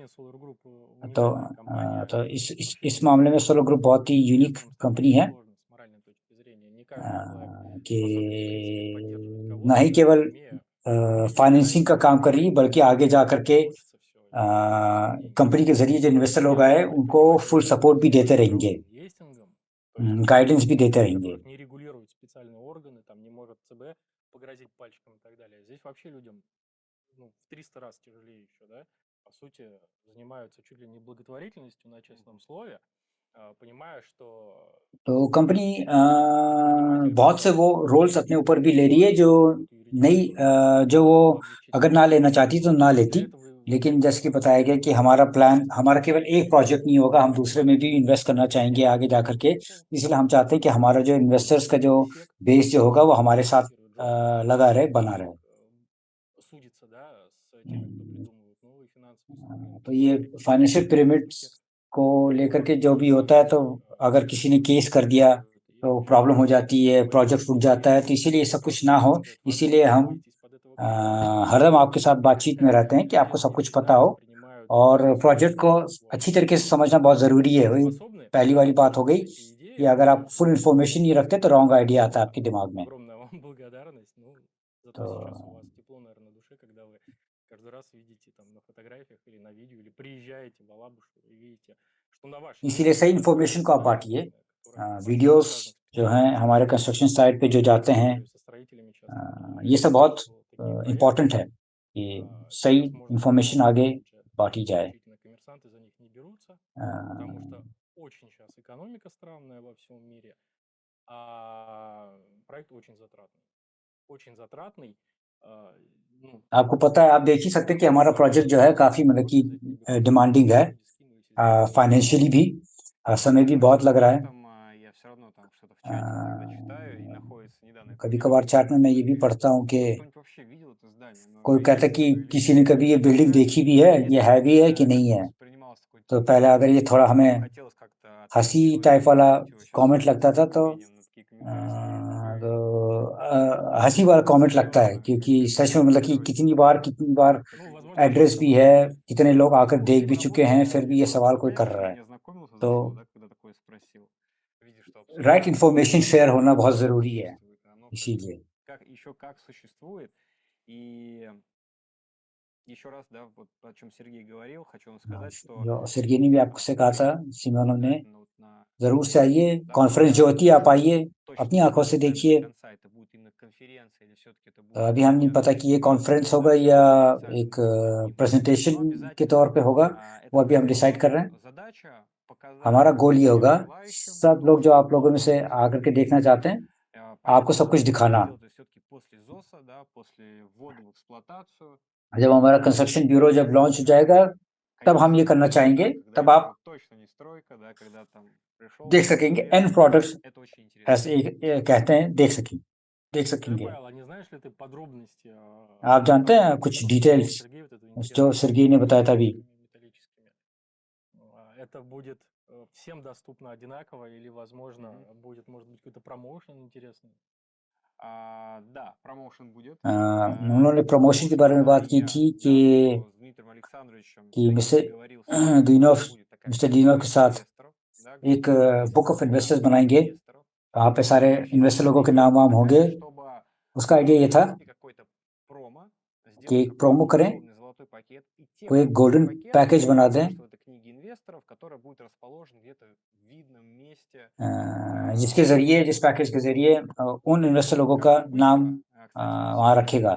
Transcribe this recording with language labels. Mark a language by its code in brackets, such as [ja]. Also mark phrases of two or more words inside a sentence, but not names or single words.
[hi] तो इस मामले में सोलो ग्रुप बहुत ही यूनिक कंपनी है, कि ना ही केवल फाइनेंसिंग का काम कर रही है, बल्कि आगे जा करके कंपनी के जरिए जो इन्वेस्टर लोग आए उनको [en] full support [hi] भी देते रहेंगे, गाइडेंस भी देते रहेंगे। [ru] погрозить пальчиком и так далее. Здесь вообще людям в 300 раз тяжелее еще, да, по сути, занимаются чуть ли не благотворительностью на честном слове, понимая, что [hi] तो कंपनी बहुत से वो रोल्स अपने ऊपर भी ले रही है जो नई जो वो अगर ना लेना चाहती तो ना लेती, लेकिन जैसे कि बताया गया कि हमारा प्लान, हमारा केवल एक प्रोजेक्ट नहीं होगा, हम दूसरे में भी इन्वेस्ट करना चाहेंगे आगे जा करके। इसलिए हम चाहते हैं कि हमारा जो इन्वेस्टर्स का जो बेस जो होगा वो हमारे साथ लगा रहे, बना रहे। [ru] судится, да, с теми, кто придумывает новые финансовые инструменты. [hi] तो ये [en] financial pyramids [hi] को लेकर के जो भी होता है, तो अगर किसी ने केस कर दिया तो प्रॉब्लम हो जाती है, प्रोजेक्ट रुक जाता है, तो इसीलिए ये सब कुछ ना हो, इसीलिए हम हरदम आपके साथ बातचीत में रहते हैं कि आपको सब कुछ पता हो, और प्रोजेक्ट को अच्छी तरीके से समझना बहुत ज़रूरी है। वही पहली वाली बात हो गई कि अगर आप [en] full information [hi] नहीं रखते तो [en] wrong idea [hi] आता है आपके दिमाग में। [ru] Огромная вам благодарность. Ну, зато [hi] तो [ru] сейчас у вас тепло, наверное, на душе, когда вы каждый раз видите там на фотографиях или на видео, или приезжаете в Алабушу и видите, что на вашей [hi] इसीलिए सही इन्फॉर्मेशन को आप बांटिए। वीडियोस जो हैं हमारे [en] construction site [hi] पे जो जाते हैं, ये सब बहुत इम्पोर्टेंट है कि सही इन्फॉर्मेशन आगे बांटी जाए। [ru] коммерсанты за них не берутся, потому что очень сейчас экономика странная во всем мире, а проект очень затратный. Очень затратный. [hi] आपको पता है, आप देख ही सकते हैं कि हमारा प्रोजेक्ट जो है काफ़ी मतलब कि डिमांडिंग है, फाइनेंशियली भी, समय भी बहुत लग रहा है। [ru] Я все равно там что-то в чате иногда читаю, и находится недавно. [hi] कभी-कभार चैट में मैं ये भी पढ़ता हूँ कि [ru] Кто-нибудь вообще видел это здание? Оно [hi] कोई कहता है कि [ru] видели или [hi] किसी [ru] нет? [hi] ने कभी ये बिल्डिंग देखी भी है, ये है भी है कि नहीं है। [ru] Воспринималось такой [hi] तो [ru] типа, [hi] पहले अगर ये थोड़ा हमें [ru] хотелось как-то [hi] हंसी [ru] ответить [hi] टाइप वाला [ru] человеку, чего сейчас [hi] कमेंट लगता था, तो [ru] увидим на такие комментарии скажут. [hi] तो हंसी वाला कमेंट लगता है, क्योंकि सच में मतलब कि कितनी बार एड्रेस भी है, कितने लोग आकर देख भी चुके हैं, फिर भी ये सवाल कोई कर रहा है। [ru] Не ознакомился [hi] तो [ru] зашел, да, когда такое спросил. Видишь, что [hi] राइट [ru] обсуждают, [en] information share [hi] होना बहुत ज़रूरी है, [ru] существует, оно как [hi] इसीलिए। [ru] еще как существует. И еще раз, да, вот о чем Сергей говорил, хочу вам сказать, что [hi] जो सरगी ने भी आपसे कहा था, सिमोनो ने, [ru] обязательно вот на [hi] ज़रूर से आइए, [ru] да, [hi] कॉन्फ्रेंस जो होती है आप आइए, [ru] точно [hi] अपनी [ru] не [hi] आंखों से [ru] знаю сами [hi] देखिए। [ru] до конца, это будет именно конференция или все-таки это будет [hi] अभी हम नहीं [ru] какой-то [hi] पता कि ये कॉन्फ्रेंस होगा या एक प्रेजेंटेशन के तौर पे होगा, वो अभी हम डिसाइड कर रहे हैं। [ru] задача показать [hi] हमारा गोल ये [ru] всем [hi] होगा, [ru] желающим, [hi] सब लोग जो आप लोगों में से आकर के देखना चाहते हैं, आपको सब कुछ दिखाना। [ru] все-таки после ЗОСа, да, после ввода в эксплуатацию. [hi] जब हमारा [en] construction bureau [hi] जब लॉन्च हो जाएगा, तब हम ये करना चाहेंगे, तब आप [ru] точно не стройка, да, когда там пришел, [hi] देख सकेंगे, [en] end products [ru] это очень интересно. [hi] ऐसे कहते हैं, देख सकेंगे। [ru] Павел, а не знаешь ли ты подробности? [hi] आप जानते हैं कुछ डिटेल्स जो Сергей ने बताया था अभी? [ru] металлическими? Это будет всем доступно одинаково или, возможно, будет, может быть, какой-то промоушен интересный? Да, промоушен будет. [hi] उन्होंने प्रमोशन के बारे में बात की थी कि [ru] с Дмитрием Александровичем [hi] मिस्टर दीनोव के साथ एक [en] book of investors [hi] बनाएंगे, वहाँ पे सारे इन्वेस्टर लोगों के नाम वाम होंगे। उसका आइडिया ये था कि एक प्रोमो करें, कोई एक [en] golden package [hi] बना दें, जिसके ज़रिए, जिस पैकेज के ज़रिए उन इन्वेस्टर लोगों का नाम वहाँ रखेगा।